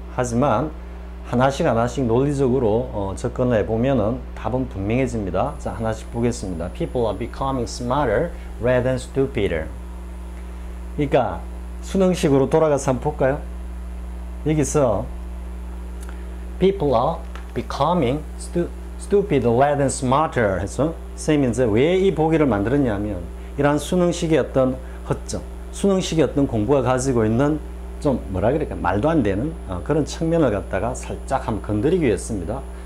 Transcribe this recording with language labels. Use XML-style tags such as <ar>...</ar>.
<ko>하지만 하나씩 논리적으로 접근을 해보면은 답은 분명해집니다. 자, 하나씩 보겠습니다.</ko> <en>People are becoming smarter rather than stupider.</en> <ko>그러니까 수능식으로 돌아가서 한번 볼까요? 여기서</ko> <en>People are becoming stupid rather than smarter</en> <ko>해서 선생님이 이제 왜 이 보기를 만들었냐면 이러한 수능식의 어떤 허점, 수능식의 어떤 공부가 가지고 있는 좀 뭐라 그럴까 말도 안 되는 그런 측면을 갖다가 살짝 한번 건드리기 위해서입니다.</ko>